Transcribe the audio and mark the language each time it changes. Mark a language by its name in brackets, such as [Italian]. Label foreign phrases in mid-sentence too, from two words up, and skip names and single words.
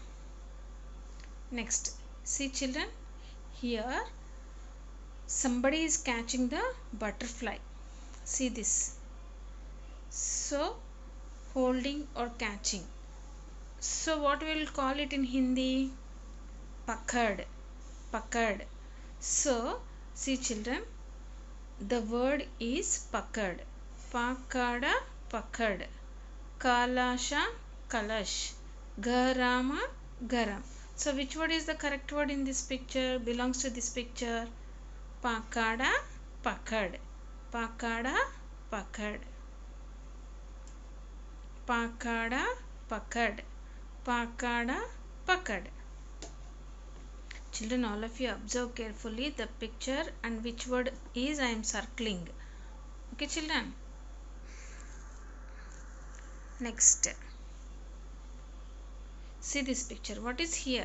[English] Next, see children, here somebody is catching the butterfly. See this. So holding or catching. So what we will call it in Hindi? Pakad. Pakad. So see children, the word is pakad. Pakada, pakad. Kalasha, kalash. Garama, garam. So which word is the correct word in this picture? Belongs to this picture? Pakada, pakad. Pakada, pakad. Pakada, pakad. Pakada, pakad. Children, all of you observe carefully the picture and which word is I am circling. Okay children. Next, see this picture. What is here?